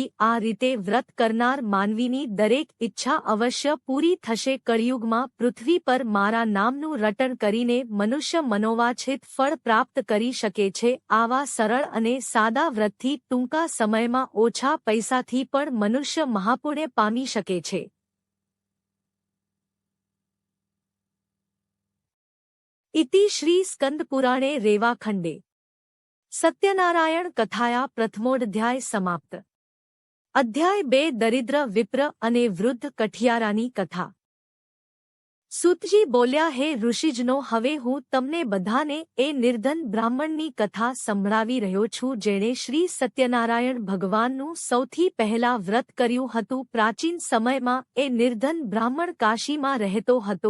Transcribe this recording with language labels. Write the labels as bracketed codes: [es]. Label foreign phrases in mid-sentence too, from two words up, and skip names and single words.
[gu] આ રીતે વ્રત કરનાર માનવીની દરેક ઈચ્છા અવશ્ય પૂરી થશે. કળિયુગમાં પૃથ્વી પર મારા નામનું રટણ કરીને મનુષ્ય મનોવાંછિત ફળ પ્રાપ્ત કરી શકે છે. આવા સરળ અને સાદા વ્રતથી ટૂંકા સમયમાં ઓછા પૈસાથી પણ મનુષ્ય મહાપુણ્ય પામી શકે છે. [sa] इति श्री स्कंदपुराणे रेवाखंडे सत्यनारायण कथाया प्रथमोध्याय समाप्त। [gu] અધ્યાય 2 દરિદ્ર વિપ્ર અને વૃદ્ધ કઠિયારાની કથા। સૂતજી બોલ્યા, હે ઋષિજનો, હવે હું તમને બધાને એ નિર્ધન બ્રાહ્મણની કથા સંભળાવી રહ્યો છું, જેણે શ્રી સત્યનારાયણ ભગવાનનું સૌથી પહેલા વ્રત કર્યું હતું. પ્રાચીન સમયમાં એ નિર્ધન બ્રાહ્મણ કાશીમાં રહેતો હતો.